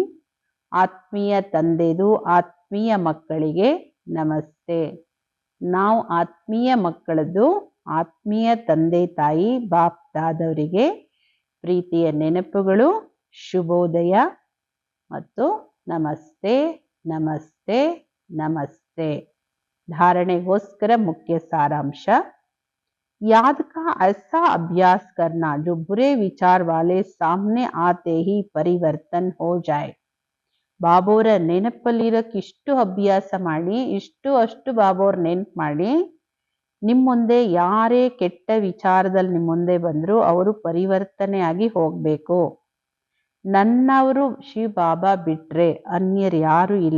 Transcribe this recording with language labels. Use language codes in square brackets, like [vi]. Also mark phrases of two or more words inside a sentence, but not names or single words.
[kn] ಆತ್ಮೀಯ ತಂದೆದು ಆತ್ಮೀಯ ಮಕ್ಕಳಿಗೆ ನಮಸ್ತೆ. ನಾವು ಆತ್ಮೀಯ ಮಕ್ಕಳದು ಆತ್ಮೀಯ ತಂದೆ ತಾಯಿ ಬಾಪ್ ದಾದವರಿಗೆ ಪ್ರೀತಿಯ ನೆನಪುಗಳು, ಶುಭೋದಯ ಮತ್ತು ನಮಸ್ತೆ ನಮಸ್ತೆ ನಮಸ್ತೆ. [hi] धारणेगोस्कर मुख्य सारांश, याद का ऐसा अभ्यास करना जो बुरे विचार वाले सामने आते ही परिवर्तन हो जाए. [kn] ಬಾಬೋರ ನೆನಪಲ್ಲಿರಕ್ಕೆ ಇಷ್ಟು ಅಭ್ಯಾಸ ಮಾಡಿ, ಇಷ್ಟು ಅಷ್ಟು ಬಾಬೋರ್ ನೆನಪು ಮಾಡಿ, ನಿಮ್ಮ ಮುಂದೆ ಯಾರೇ ಕೆಟ್ಟ ವಿಚಾರದಲ್ಲಿ ನಿಮ್ಮ ಮುಂದೆ ಬಂದ್ರು ಅವರು ಪರಿವರ್ತನೆಯಾಗಿ ಹೋಗ್ಬೇಕು. ನನ್ನವರು ಶಿವ ಬಾಬಾ ಬಿಟ್ರೆ ಅನ್ಯರು ಯಾರು ಇಲ್ಲ.